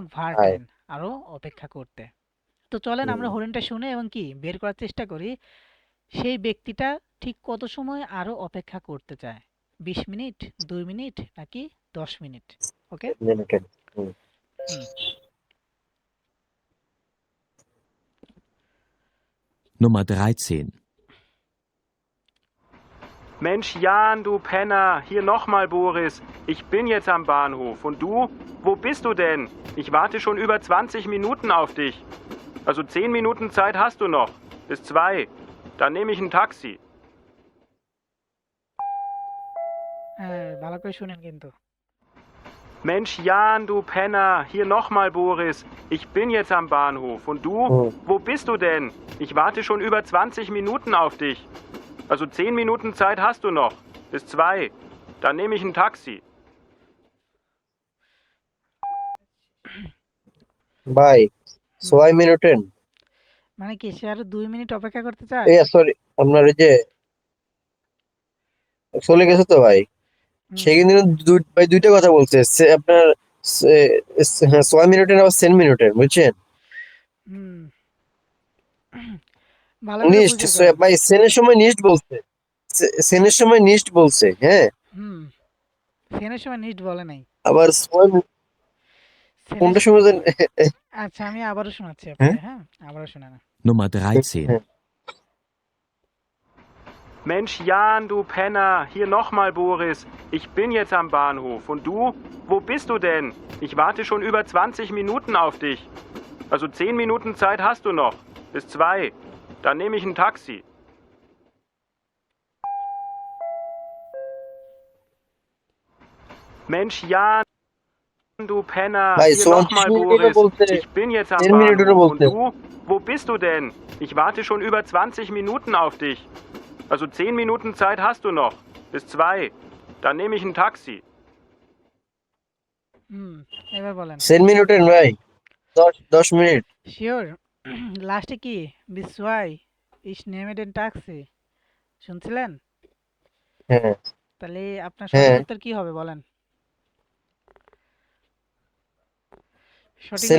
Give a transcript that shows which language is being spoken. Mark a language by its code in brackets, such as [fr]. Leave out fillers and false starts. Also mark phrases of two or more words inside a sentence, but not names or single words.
[bn] হাই। ভার্টেন আরো অপেক্ষা করতে। তো চলেন হুম, আমরা হরেনটা শুনে এবং কি বের করার চেষ্টা করি সেই ব্যক্তিটা ঠিক কত সময় আরো অপেক্ষা করতে চায়। 20 মিনিট, 2 মিনিট নাকি 10 মিনিট? ওকে। লিমিটেড। হুম। হুম। [de] Nummer 13. Mensch Jan, du Penner, hier nochmal Boris. Ich bin jetzt am Bahnhof. Und du? Wo bist du denn? Ich warte schon über 20 Minuten auf dich. Also 10 Minuten Zeit hast du noch. Bis 2. Dann nehme ich ein Taxi. [bn] হ্যাঁ ভালো করে শুনেন কিন্তু। [de] Mensch Jan, du Penner, hier nochmal Boris. Ich bin jetzt am Bahnhof. Und du? [bn] হুম, [de] Wo bist du denn? Ich warte schon über 20 Minuten auf dich. Also 10 Minuten Zeit hast du noch. Bis 2. Dann nehme ich ein Taxi. [bn] ভাই হুম, [de] zwei Minuten, [bn] মানে কি সে আরো 2 মিনিট অপেক্ষা করতে চায়? এই সরি, আপনার ওই যে চলে গেছে তো ভাই, হুম সে কিন্তু ভাই দুইটা কথা বলছে, আপনার হ্যাঁ, সোয়াই মিনিটের আবার 10 মিনিটের, বুঝছেন? হুম ভালো করে নিস্ট, বুঝে করেন। ভাই সেনের সময় নিস্ট বলছে, সেনের সময় নিস্ট বলছে, হ্যাঁ। হুম সেনের সময় নিট বলে নাই। আবার সোয়াই সেনের কোনটা সময় আচ্ছা আমি আবারও শোনাচ্ছি হ্যাঁ আপনাকে, হ্যাঁ? আবারও শোনান। [de] Nummer 13. [bn] হ্যাঁ। [de] Mensch Jan, du Penner, hier nochmal Boris. Ich bin jetzt am Bahnhof. Und du? Wo bist du denn? Ich warte schon über 20 Minuten auf dich. Also 10 Minuten Zeit hast du noch. Bis 2. Dann nehme ich ein Taxi. Mensch Jan. Du Penner, [bn] ভাই [de] hier 34 nochmal [bn] মিনিট হলো [de] Boris. [bn] বলতে, [de] Ich bin jetzt am 10 [bn] মিনিট হলো [de] Bahnhof. Und [bn] বলতে। [de] du? Wo bist du denn? Ich warte schon über 20 Minuten auf dich. Also 10 Minuten Zeit hast du noch. Bis 2. Dann nehme ich ein Taxi. [bn] হুম, এবার বলেন। 10 মিনিটের ভাই, 10 মিনিট। শিওর? লাস্টে কি [de] bis zwei ich nehme den Taxi [bn] শুনছিলেন? হ্যাঁ তাহলে আপনার সঠিক হ্যাঁ, উত্তর কি হবে বলেন? সঠিক